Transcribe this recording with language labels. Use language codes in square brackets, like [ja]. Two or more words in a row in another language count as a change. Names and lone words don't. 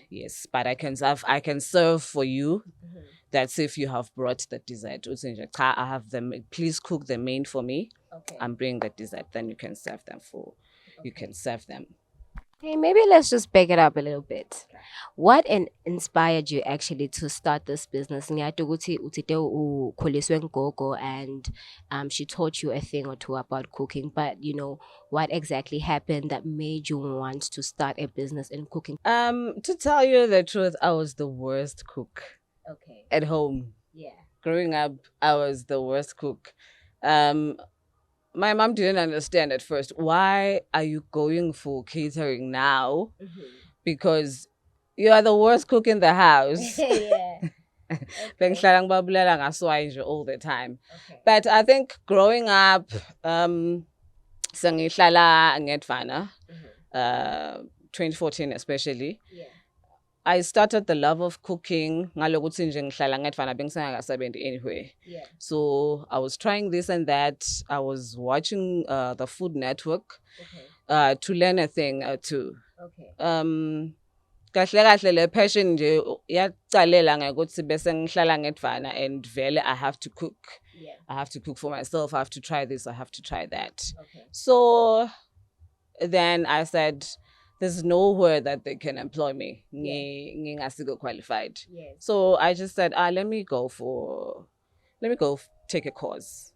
[en] Yes, but I can serve for you. That's if you have brought the dessert. I have them. Please cook the main for me. Okay. I'm bringing the dessert. Then you can serve them you can serve them. Hey, maybe let's just back it up a little bit. What inspired you actually to start this business? [ss] Ngiyati ukuthi uthite ukhuliswe ngugogo [en] and she taught you a thing or two about cooking, but what exactly happened that made you want to start a business in cooking? To tell you the truth, I was the worst cook Okay. at home. Yeah. Growing up, I was the worst cook. My mom didn't understand at first. Why are you going for catering now? Because you are the worst cook in the house. Yeah. [ss] Bengihlala ngibabulala ngaswayi nje [en] all the time. Okay. But I think growing up, sengihlala ngeDvana, 2014 especially. Yeah. I started the love of cooking. [ss] Ngalokuthi nje ngihlala ngeDvana bengisengakasebenzi anyway. [en] Yeah. So I was trying this and that. I was watching the Food Network to learn a thing or two. Okay. [ss] Kahle le passion nje yaqalela ngekuthi bese ngihlala ngeDvana and vele [en] I have to cook. Yeah. I have to cook for myself. I have to try this. I have to try that. Okay. So then I said, there's nowhere that they can employ me. [ss] Ngingasiko qualified. [en] Yes. So I just said, let me go take a course.